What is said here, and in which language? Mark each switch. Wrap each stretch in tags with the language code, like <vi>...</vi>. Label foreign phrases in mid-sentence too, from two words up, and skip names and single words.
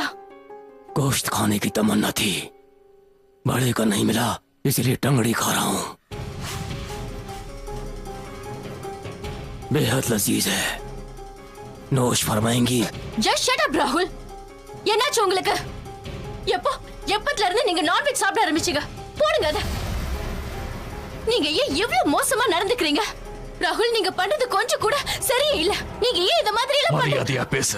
<hi>गोश्त खाने की तमन्ना थी, बड़े का नहीं मिला, इसलिए टंगड़ी खा रहा हूँ। बेहद लजीज है नोश फरमाएंगी</hi> <en>just shut up</en> <ta>ராகுல். என்னாச்சு உங்களுக்கு? எப்பத்துல இருந்து நீங்க நான்வெஜ் சாப்பிட ஆரம்பிச்சீங்க? போடுங்க அத. நீங்க ஏன் இவ்வளவு மோசமா நடந்துக்கிறீங்க? ராகுல், நீங்க பண்றது கொஞ்சம் கூட சரியே இல்ல. நீங்க ஏன் இந்த மாதிரி எல்லாம் பண்றீங்க? மரியாதையா பேசு.</ta>